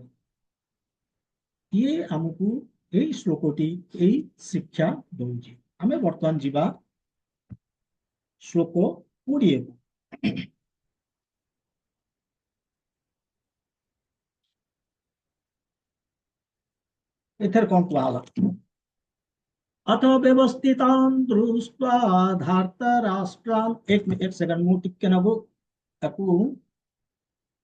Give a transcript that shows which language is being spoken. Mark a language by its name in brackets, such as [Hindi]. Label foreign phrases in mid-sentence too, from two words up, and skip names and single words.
[Odia] ଇଏ ଆମକୁ ଏଇ ଶ୍ଲୋକଟି ଏଇ ଶିକ୍ଷା ଦଉଛି। ଆମେ ବର୍ତ୍ତମାନ ଯିବା ଶ୍ଲୋକ 20କୁ। ଏଥିରେ କଣ କୁହାହେଲା? [Sanskrit] अथ व्यवस्थितान् दृष्ट्वा धार्तराष्ट्रान्, [Hindi] एक सेकंड, [Odia] ମୁଁ ଟିକେ ନାକୁ ତାକୁ